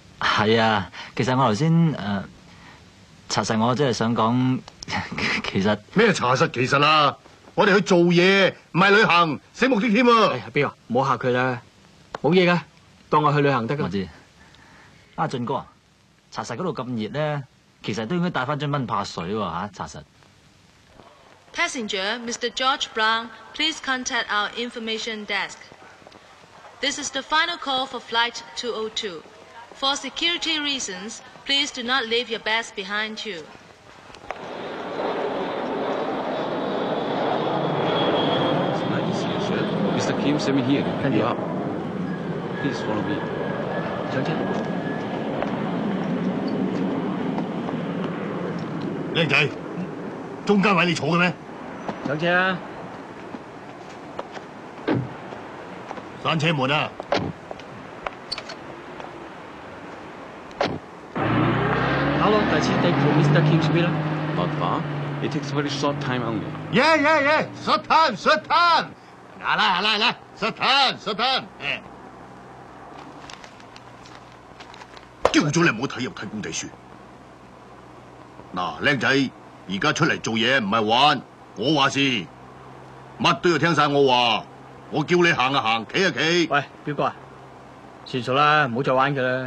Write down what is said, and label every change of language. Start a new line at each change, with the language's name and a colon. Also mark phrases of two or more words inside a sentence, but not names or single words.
Cantonese: 係啊，其實我頭先查實我真係想講，其實咩查實其實啊？我哋去做嘢，唔係旅行，醒目啲添啊！阿彪，唔好嚇佢啦，冇嘢噶，當我去旅行得噶。我知。阿俊哥，查實嗰度咁熱咧，其實都應該帶翻樽蚊怕水喎嚇，查實。
English: Passenger Mr. George Brown, please contact our information desk. This is the final call for flight 202. For security reasons, please do not leave your bags behind you. Mr. Kim sent me here to pick you up. Please follow me.
Cantonese: 上車。靚仔，中間位你坐嘅咩？上車啦。閂車門啊！
English: How long does it take to Mr. Kim's villa? Not far. It takes very short time only. Yeah. Short time.
Cantonese: 嚟啦 ，
English: short time。
Cantonese: 叫咗你唔好睇入睇工地書。嗱，靚仔，而家出嚟做嘢唔係玩，我話事，乜都要聽晒我話。我叫你行就行，企就企。喂，彪哥啊，算數啦，唔好再玩佢啦。